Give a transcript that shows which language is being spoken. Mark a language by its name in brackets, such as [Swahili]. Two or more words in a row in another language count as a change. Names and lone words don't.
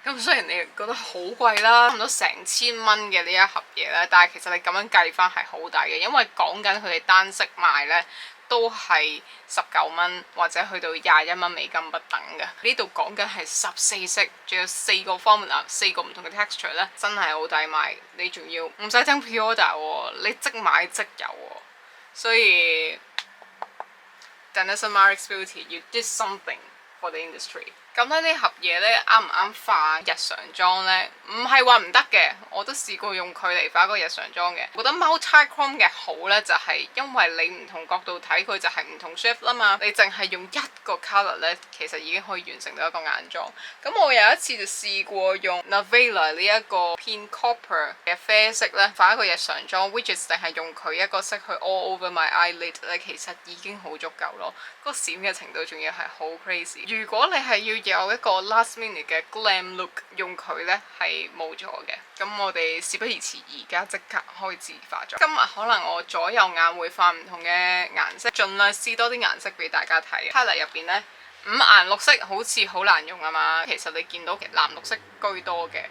[Cantonese] 咁雖然你覺得好貴啦，差唔多成1000蚊嘅呢一盒嘢咧，但係其實你咁樣計翻係好抵嘅，因為講緊佢哋單色賣咧都係19蚊或者去到21蚊美金不等嘅。呢度講緊係14色，仲有4個 formula， 4個唔同嘅 texture 咧，真係好抵買。你仲要唔使等 pre-order 喎，你即買即有喎。 [English] 所以 Danessa Myricks Beauty you did something for the industry。 [Cantonese] 咁咧呢盒嘢咧啱唔啱化日常妝咧？唔係話唔得嘅，我都試過用佢嚟化個日常妝嘅。我覺得 Multichrome 嘅好咧，就係因為你唔同角度睇佢就係唔同 shape 啦嘛。你淨係用一個 colour 咧，其實已經可以完成到一個眼妝。咁我有一次就試過用 Navela 呢一個偏 copper 嘅啡色咧，化一個日常妝 ， [English] which is [Cantonese] 淨係用佢一個色去 [English] all over my eyelid [Cantonese] 咧，其實已經好足夠咯。個閃嘅程度仲要係好 crazy。如果你係要有一個 [English] last minute [Cantonese] 嘅 [English] glam look， [Cantonese] 用佢咧係冇咗嘅。咁我哋事不宜遲，而家即刻開始化妝。今日可能我左右眼會化唔同嘅顏色，盡量試多啲顏色俾大家睇。Palette 入邊咧，5顏六色好似好難用啊嘛。其實你見到藍綠色居多嘅。